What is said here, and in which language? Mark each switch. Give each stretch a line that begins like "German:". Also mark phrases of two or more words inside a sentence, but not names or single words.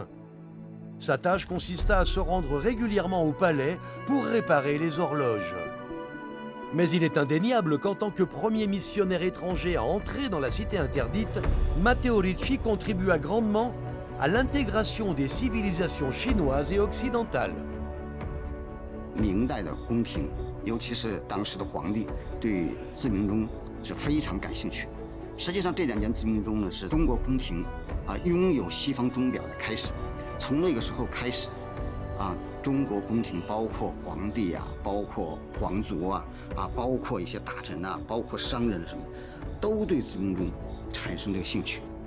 French: Sa tâche consista à se rendre régulièrement au palais pour réparer les horloges. Mais il est indéniable qu'en tant que premier missionnaire étranger à entrer dans la cité interdite, Matteo Ricci contribua grandement à l'intégration des civilisations chinoises et occidentales.
Chinese: 明代的宫廷，尤其是当时的皇帝，对自鸣钟是非常感兴趣的。实际上，这2件自鸣钟呢，是中国宫廷拥有西方钟表的开始。从那个时候开始，中国宫廷包括皇帝包括皇族包括一些大臣包括商人什么，都对自鸣钟产生这个兴趣。